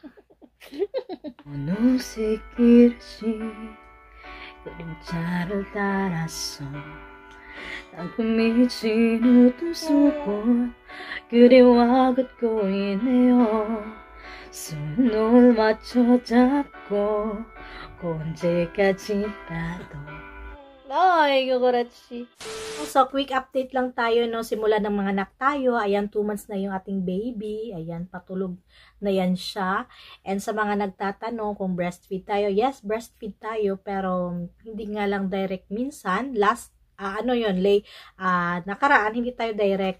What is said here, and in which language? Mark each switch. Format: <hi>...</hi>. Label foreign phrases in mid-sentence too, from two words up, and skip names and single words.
<ko>어느새 길어진 그림자를 따라서 땅끝미친 어둠 속을 그리워 걷고 있네요. 손을 맞춰 잡고 언제까지라도. Ay, kukurachi.</ko> <tl>So, quick update lang tayo, no? Simula ng mga anak tayo. Ayan, 2 months na yung ating baby. Ayan, patulog na yan siya. And sa mga nagtatanong kung breastfeed tayo, yes, breastfeed tayo. Pero, hindi nga lang direct minsan. Last, nakaraan, hindi tayo direct.</tl>